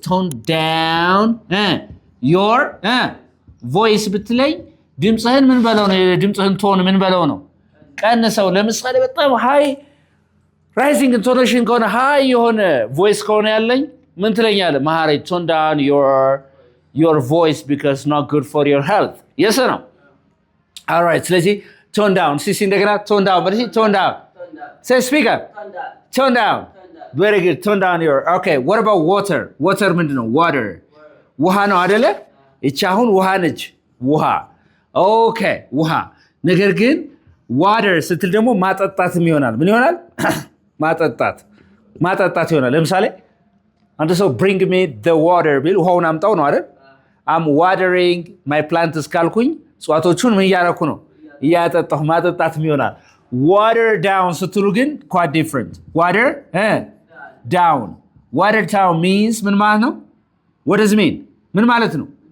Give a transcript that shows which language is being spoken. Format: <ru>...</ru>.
<en>Tone down your voice</en> <am>ብትለኝ ድምጽህን ምን በለው ነው? ድምጽህን ቶን ምን በለው ነው? ቀንሰው። ለምሳሌ በጣም ሃይ</am> <en>rising intonation</en> <am>ከሆነ ሃይ የሆነ voice ከሆነ ያለኝ ምን ትለኛለህ?</am> <en>መሐሪ tone down your voice because it's not good for your health. Yes or no? All right.</en> <am>ስለዚህ</am> <en>tone down.</en> <am>ሲሲ እንደገና</am> <en>tone down.</en> <am>በልሲ</am> <en>tone down. Say speaker. Tone down. Very good. Tone down your. Okay. What about water?</en> <am>Water ምንድነው? Water. ውሃ ነው አይደለ? እቺ አሁን ውሃ ነች። ውሃ. Okay. ውሃ። ነገር ግን water ስትል ደግሞ ማጠጣትም ይሆናል። ምን ይሆናል? ማጠጣት ይሆናል። ለምሳሌ አንተ ሰው</am> <en>bring me the water</en> <am>ቢል ውሃውን አምጣው ነው አይደል?</am> <en>I'm watering my plants</en> <am>ካልኩኝ እጽዋቶቹን ምን እያደረኩ ነው? እያጠጣሁ ማጠጣትም ይሆናል።</am> <en>Water down</en> <am>ስትሉ ግን</am> <en>quite different. Water down. Water down means</en> <am>ምን ማለት ነው?</am> <en>What does it mean?</en> <am>ምን ማለት ነው?</am>